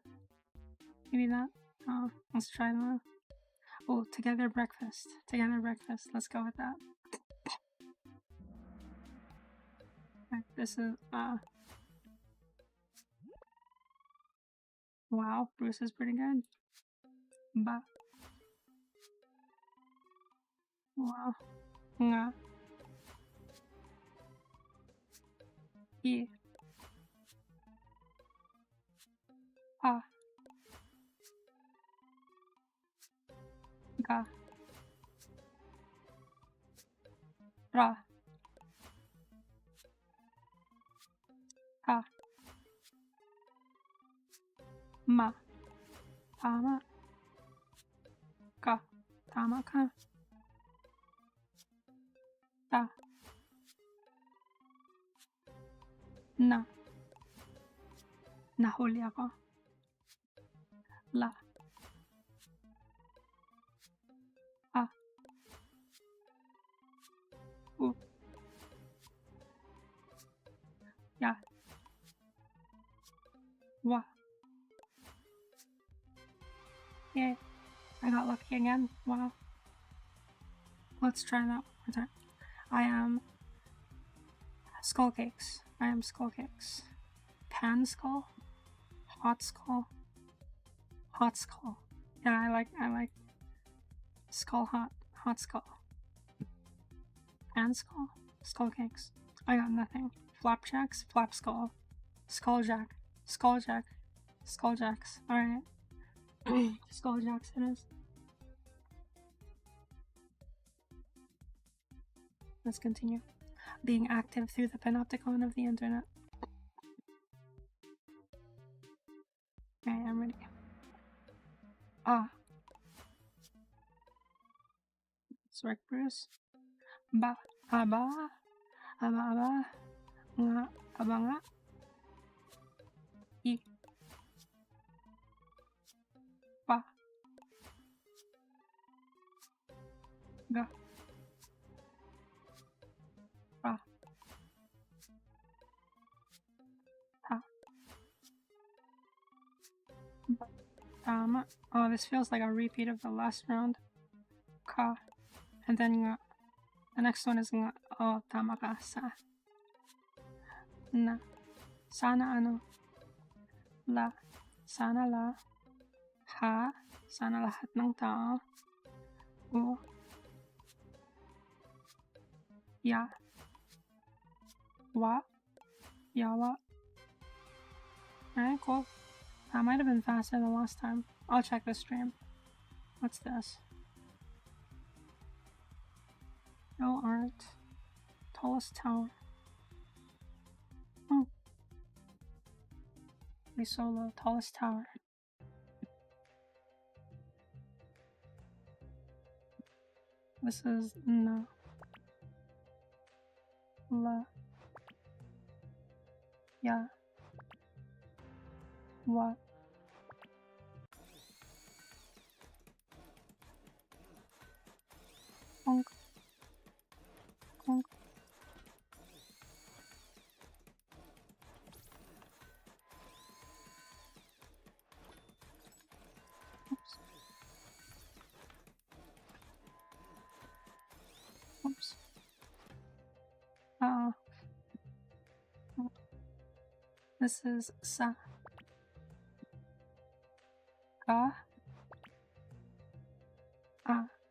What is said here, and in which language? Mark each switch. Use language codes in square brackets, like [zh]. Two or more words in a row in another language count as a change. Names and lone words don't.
[en] Maybe that. Oh, let's try that. Oh, together breakfast. Together breakfast. Let's go with that. Right, this is wow, Bruce is pretty good. Ba. Wow. Nga. I. Pa. Ga. Ra. Ta. Ma. Tama. Ka. Tama ka. Ta. Na. [tl] Nahuli ako. La. A. U. Ya. Wa. [en] Yay. I got lucky again. Wow. Let's try that one more time. I am skull cakes. I am skull cakes. Pan skull. Hot skull. Hot skull. Yeah, I like skull hot. Hot skull. Pan skull. Skull cakes. I got nothing. Flapjacks. Flap skull. Skulljack. Skulljack. Skulljacks. Alright. Skulljacks it is. Let's continue. Being active through the panopticon of the internet. Okay, I'm ready. Ah. Sorry, Bruce. Ba. Aba. Aba aba. Nga. Aba nga. I. Pa. Ga. Ra. Ta. Ba. Tama. Oh, this feels like a repeat of the last round. Ka. And then nga. The next one is nga. Oh, [tl] tama ka. [en] Sa. Na. Sana ano. La. Sana la. Ha. [tl] Sana lahat ng tao. U. Ya. Wa. [en] Yawa. Alright, cool. That might have been faster than last time. I'll check the stream. What's this? No art. Tallest tower. Oh. We solo. Tallest tower. This is na. La. Ya. Wa. Konk. Konk. Oops. Oops. This is sa. Ka. A.